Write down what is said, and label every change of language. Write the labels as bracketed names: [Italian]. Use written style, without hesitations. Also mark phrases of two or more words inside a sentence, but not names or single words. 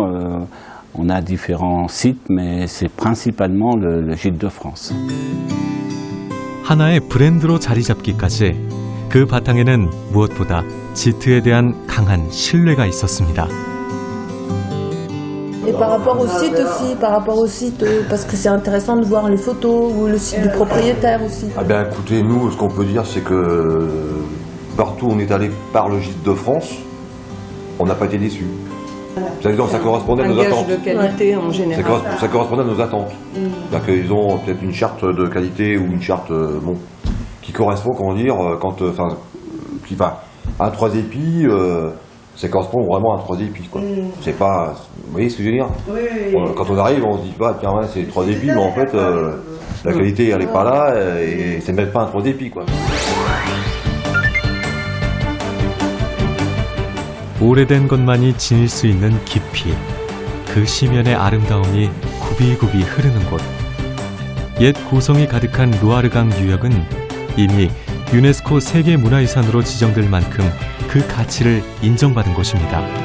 [French] On a différents sites, mais c'est principalement le Gîte de France. [Korean] 하나의 브랜드로 자리 잡기까지 그 바탕에는 무엇보다 지트에 대한 강한 신뢰가 있었습니다. [French] Et par rapport au site aussi, parce que c'est intéressant de voir les photos ou le site du propriétaire aussi. Ah bien écoutez, nous, ce qu'on peut dire, c'est que partout où on est allé par le Gîte de France, on n'a pas été déçus. C'est-à-dire ça correspondait à nos attentes. Un gage de qualité en général. Ça correspondait à nos attentes. C'est-à-dire qu'ils ont peut-être une charte de qualité ou une charte qui correspond, comment dire, qui va à 3 épis, ça correspond vraiment à 3 épis, quoi. C'est pas, vous voyez ce que je veux dire? Quand on arrive, on se dit pas, tiens, ouais, c'est 3 épis, mais en fait, la qualité, elle est pas là, et c'est même pas un 3 épis, quoi. [Korean] 오래된 것만이 지닐 수 있는 깊이, 그 시면의 아름다움이 굽이굽이 흐르는 곳. 옛 고성이 가득한 루아르강 유역은 이미 유네스코 세계문화유산으로 지정될 만큼 그 가치를 인정받은 곳입니다.